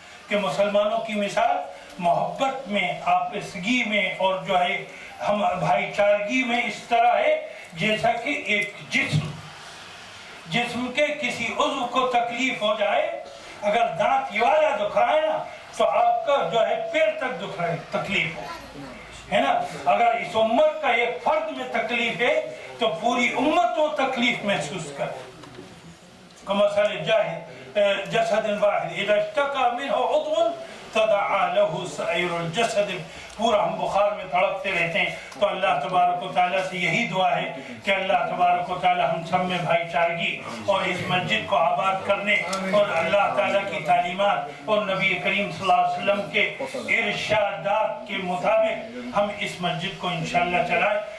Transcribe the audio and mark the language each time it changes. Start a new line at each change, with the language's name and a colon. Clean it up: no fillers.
Urdu: کہ مسلمانوں کی مثال محبت میں، آپسگی میں اور جو ہے ہم بھائی چارگی میں اس طرح ہے جیسا کہ ایک جسم کے کسی عضو کو تکلیف ہو جائے. اگر دانت یہ والا دکھ رہا ہے نا تو آپ کا جو ہے پیر تک دکھ رہا ہے، تکلیف ہے نا. اگر اس امت کا ایک فرد میں تکلیف ہے تو پوری امت وہ تکلیف محسوس کرے.
Arabic: کمثل جسد واحد اذا اشتكى منه عضو تداعى له سائر الجسد.
Urdu: پورا ہم بخار میں تڑپتے رہتے ہیں تو اللہ تبارک و تعالیٰ سے یہی دعا ہے کہ اللہ تبارک و تعالیٰ ہم سب میں بھائی چارگی اور اس مسجد کو آباد کرنے اور اللہ تعالیٰ کی تعلیمات اور نبی کریم صلی اللہ علیہ وسلم کے ارشادات کے مطابق ہم اس مسجد کو انشاءاللہ چلائیں.